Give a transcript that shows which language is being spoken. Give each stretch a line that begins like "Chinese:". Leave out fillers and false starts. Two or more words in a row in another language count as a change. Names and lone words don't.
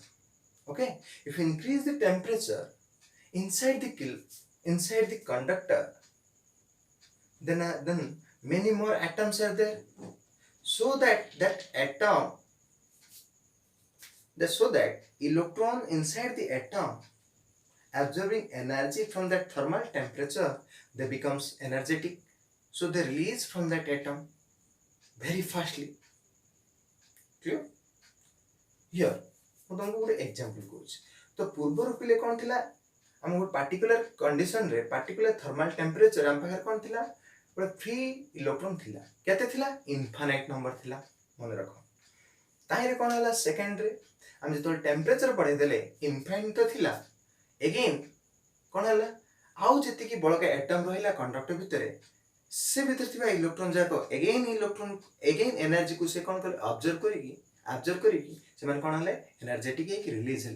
English: Okay, if we increase the temperature inside the conductor, then many more atoms are there, so that electron inside the atom absorbing energy from that thermal temperature, they becomes energetic, so they release from that atom very fastly. Clear? Here
Odia: ମୁଁ ତମକୁ ଗୋଟେ ଏକ୍ଜାମ୍ପଲ କହୁଛି। ତ ପୂର୍ବରୁ ପିଲେ କ'ଣ ଥିଲା, ଆମ ଗୋଟେ
English: particular condition particular thermal temperature
Odia: ଆମ ପାଖରେ କ'ଣ ଥିଲା, ଗୋଟେ
English: free electron
Odia: ଥିଲା। କେତେ ଥିଲା?
English: infinite number
Odia: ଥିଲା, ମନେ ରଖ। ତାହିଁରେ କ'ଣ ହେଲା, ସେକେଣ୍ଡରେ ଆମେ ଯେତେବେଳେ ଟେମ୍ପରେଚର ବଢ଼େଇ ଦେଲେ ଇନଫାଇନାଇଟ୍ ତ ଥିଲା, ଏଗେନ୍ କ'ଣ ହେଲା, ଆଉ ଯେତିକି ବଳକା ଆଟମ୍ ରହିଲା କଣ୍ଡକ୍ଟର ଭିତରେ, ସେ ଭିତରେ ଥିବା ଇଲେକ୍ଟ୍ରନ୍ ଯାକ
English: again energy
Odia: ସେ କ'ଣ କଲେ, ଅବଜର୍ଭ କରିକି ସେମାନେ କ'ଣ ହେଲେ, ଏନର୍ଜେଟିକ୍ ହେଇକି ରିଲିଜ୍ ହେଲେ।